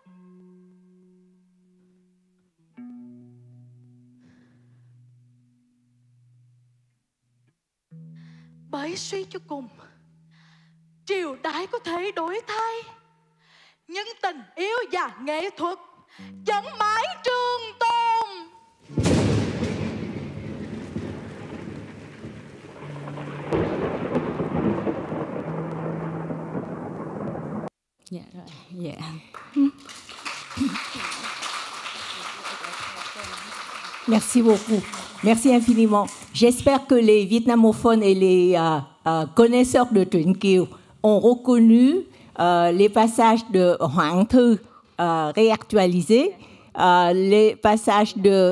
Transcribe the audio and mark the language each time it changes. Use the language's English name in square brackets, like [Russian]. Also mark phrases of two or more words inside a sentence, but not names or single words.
[Vietnamese] Bởi suy cho cùng, triều đại có thể đổi thay, nhưng tình yêu và nghệ thuật vẫn mãi trường tồn. Dạ rồi, dạ. [French] Merci beaucoup. Merci infiniment. J'espère que les vietnamophones et les connaisseurs de truyện Kiều ont reconnu les passages de Hoang Thư réactualisés, les passages de...